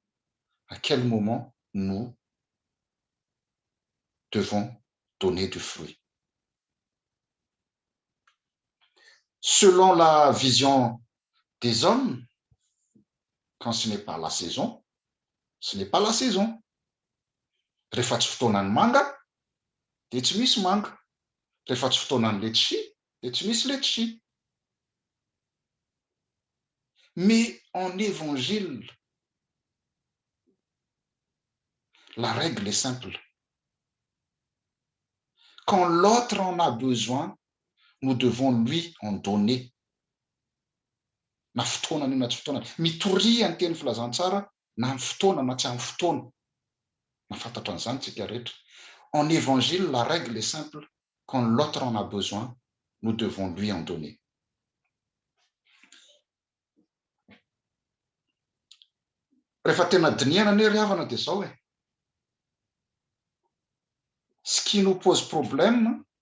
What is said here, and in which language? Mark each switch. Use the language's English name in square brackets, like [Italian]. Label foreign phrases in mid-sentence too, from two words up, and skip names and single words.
[French] À quel moment nous devons donner du fruit? Selon la vision des hommes, quand ce n'est pas la saison, ce n'est pas la saison. [Malagasy] Rehefa tsy fotoanan'ny manga, dia tsy misy manga. Rehefa tsy fotoanan'ny letchi, dia tsy misy letchi. [French] Mais en évangile, la règle est simple. Quand l'autre en a besoin, nous devons lui en donner. [Malagasy] Na fotoanany na tsy fotoanany. Mitoria ny teny filazantsara na amin'ny fotoana na tsy amin'ny fotoana. Mahafantatra an'izany tsika rehetra. [French] En évangile, la règle est simple. Quand l'autre en a besoin, nous devons lui en donner. [Malagasy] Rehefa tena diniana anie ry havana dia zao e. [French] Ce qui nous pose problème,